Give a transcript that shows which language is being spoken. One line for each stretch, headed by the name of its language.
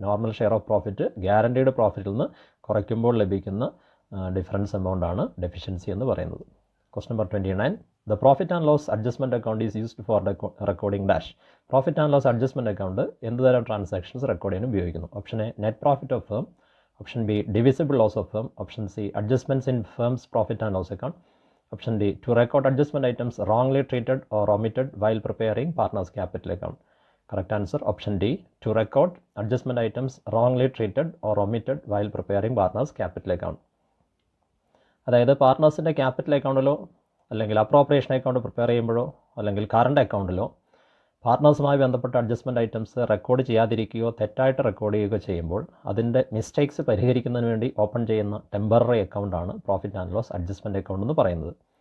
Malayalam: Normal share of profit guaranteed പ്രോഫിറ്റിൽ നിന്ന് കുറയ്ക്കുമ്പോൾ ലഭിക്കുന്ന ഡിഫറൻസ് എമൗണ്ട് ആണ് ഡെഫിഷ്യൻസി എന്ന് പറയുന്നത്. Question number 29.
English: The profit and loss adjustment account is used for recording dash.
Malayalam: Profit and loss adjustment account എന്തുതരം transactions record ചെയ്യാൻ ഉപയോഗിക്കുന്നു?
English: Option A, net profit of firm. Option B, divisible loss of firm. Option C, adjustments in firms profit and loss account. Option D, to record adjustment items wrongly treated or omitted while preparing partner's capital account. Correct answer option D, to record adjustment items wrongly treated or omitted while preparing partner's capital account.
Malayalam: അതായത് പാർട്ട്നേഴ്സിൻ്റെ capital അക്കൗണ്ടിലോ അല്ലെങ്കിൽ appropriation account prepare ചെയ്യുമ്പോഴോ അല്ലെങ്കിൽ current അക്കൗണ്ടിലോ പാർട്ട്നേഴ്സുമായി ബന്ധപ്പെട്ട adjustment items record ചെയ്യാതിരിക്കുകയോ തെറ്റായിട്ട് record ചെയ്യുകയോ ചെയ്യുമ്പോൾ അതിൻ്റെ mistakes പരിഹരിക്കുന്നതിന് വേണ്ടി ഓപ്പൺ ചെയ്യുന്ന temporary അക്കൗണ്ടാണ് profit and loss adjustment account എന്ന് പറയുന്നത്.